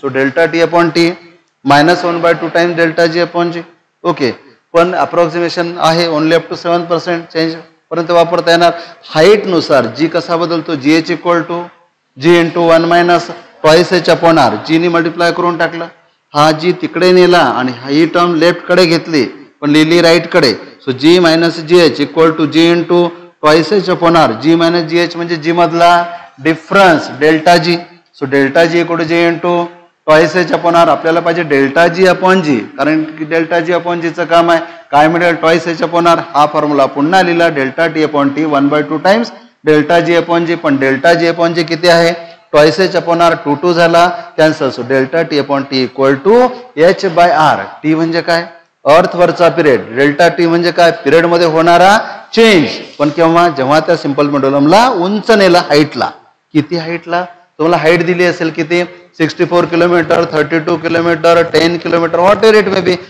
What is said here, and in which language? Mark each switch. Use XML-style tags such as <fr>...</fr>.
<en>So delta t upon t -1/2 times delta g upon g. Okay.</en> <mr>पण approximation आहे only up to 7% change पर्यंत वापरता येणार.</mr> <en>height</en> <mr>नुसार जी कसा बदलतो</mr> <en>G h equal to g into 1 minus twice h upon r.</en> <mr>जी ने मल्टिप्लाय करून टाकलं. हा जी तिकडे नेला आणि ही टर्म लेफ्ट कडे घेतली पण लिहिली राईट कडे.</mr> <en>So g minus g h equal to g into twice h upon r.</en> <mr>G minus G H म्हणजे जी मधला difference delta G.</mr> <en>So delta g equal to g into twice h upon r.</en> <mr>आपल्याला पाहिजे delta G upon जी कारण की delta G upon जीचं काम आहे. काय मिळेल</mr> <en>Twice h upon r.</en> <mr>हा फॉर्म्युला पुन्हा लिहिला</mr> <en>Delta t upon t 1/2 times delta g upon g. पण delta g upon g किती आहे twice h upon r.</en> <mr>2 झाला cancel.</mr> <en>So delta t upon t equal to h by r.</en> <mr>T म्हणजे काय अर्थवरचा period. Delta T म्हणजे काय पिरियड मध्ये होणारा चेंज. पण केव्हा जेव्हा त्या सिंपल पेंडुलमला उंच नेला हाईटला. किती हाईटला तुम्हाला हाईट दिली असेल किती 64 kilometre 32 kilometre 10 kilometre</mr> <en>Whatever it may be.</en>